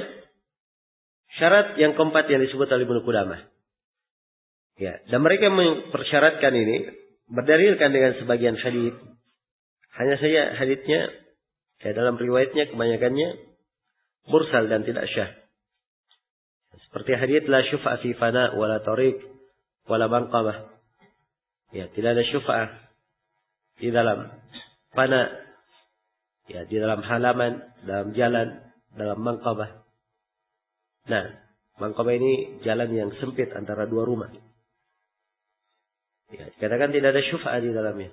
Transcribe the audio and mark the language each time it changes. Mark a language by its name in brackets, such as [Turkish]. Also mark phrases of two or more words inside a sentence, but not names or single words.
[Indonesian] Syarat yang keempat yang disebut oleh Ibnu Qudamah. Ya, dan mereka mempersyaratkan ini berdalilkan dengan sebagian hadis. Hanya saja hadisnya ya dalam riwayatnya kebanyakannya mursal dan tidak syah. Seperti hadis [Arabic] لا شفعة في فناء ولا طريق ولا بنقمة. [Indonesian] Ya, tidak ada syuf'ah di dalam fana. Ya, di dalam halaman, dalam jalan, dalam banqamah. Nah, banqamah ini jalan yang sempit antara dua rumah. Ya, dikatakan tidak ada syuf'ah di dalamnya.